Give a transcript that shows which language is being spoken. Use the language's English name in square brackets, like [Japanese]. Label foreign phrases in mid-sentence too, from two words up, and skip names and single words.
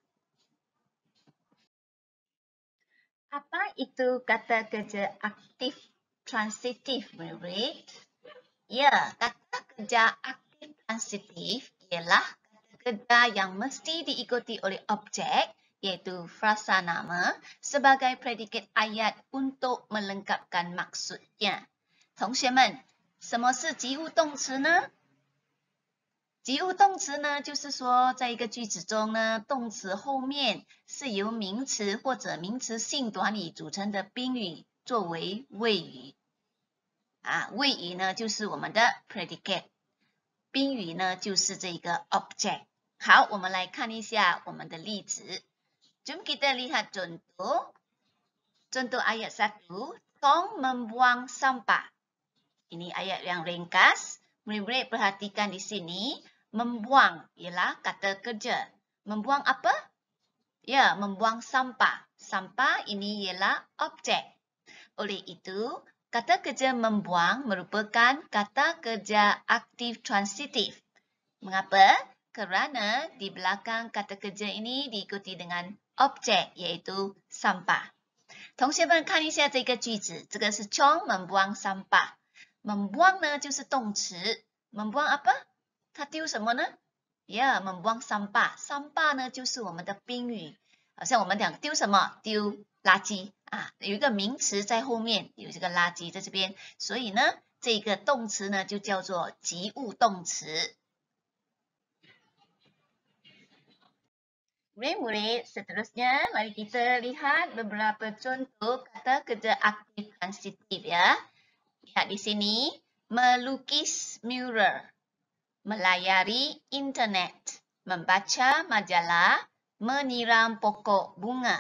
[Malay] Apa itu kata kerja aktif transitif, murid-murid? Ya, kata kerja aktif transitif ialah kata kerja yang mesti diikuti oleh objek, iaitu frasa nama, sebagai predikat ayat untuk melengkapkan maksudnya. [Chinese] 同学们，什么是及物动词呢？及物动词呢，就是说，在一个句子中呢，动词后面是由名词或者名词性短语组成的宾语作为谓语。谓语呢就是我们的 predicate， 宾语呢就是这个 object。好，我们来看一下我们的例子。 [Malay] Jom kita lihat contoh. Contoh ayat 1, Tong membuang sampah. Ini ayat yang ringkas. Murid-murid perhatikan di sini. Membuang ialah kata kerja. Membuang apa? Ya, membuang sampah. Sampah ini ialah objek. Oleh itu, kata kerja membuang merupakan kata kerja aktif transitif. Mengapa? Kerana di belakang kata kerja ini diikuti dengan objek, iaitu sampah. [Chinese] 同学们看一下这个句子，这个是 [Malay] Chong membuang sampah。 [Chinese] membuang 呢就是动词。 [Malay] membuang apa？ [Chinese] 它丢什么呢？ 呀， [Malay] membuang sampah。 [Chinese] sampah 呢就是我们的宾语。好像我们讲丢什么？丢垃圾。有一个名词在后面，有这个垃圾在这边，所以呢，这个动词呢就叫做及物动词。 [Malay] Murid-murid, seterusnya mari kita lihat beberapa contoh kata kerja aktif transitif ya. Lihat di sini, melukis mural, melayari internet, membaca majalah, menyiram pokok bunga.